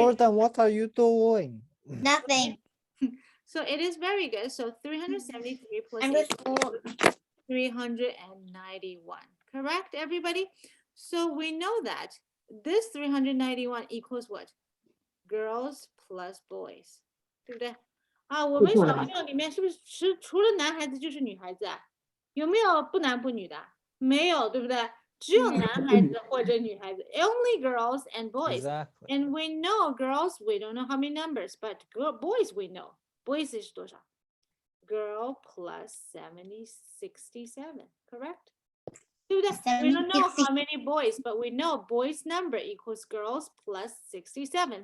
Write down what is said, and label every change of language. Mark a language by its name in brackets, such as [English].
[English] Jordan, what are you doing? Nothing. So it is very good. So 373 plus Number 8 4. 391. Correct, everybody? So we know that this 391 equals what? Girls plus boys. [Chinese] 对不对？啊，我们小朋友里面是不是除了男孩子就是女孩子啊？有没有不男不女的？没有，对不对？只有男孩子或者女孩子。 [English] Only girls and boys. Exactly. And we know girls, we don't know how many numbers, but boys we know. Boys [Chinese] 是多少？ [English] Girl plus 67, correct? [Chinese] 对不对？ [English] We don't know how many boys, but we know boys number equals girls plus 67.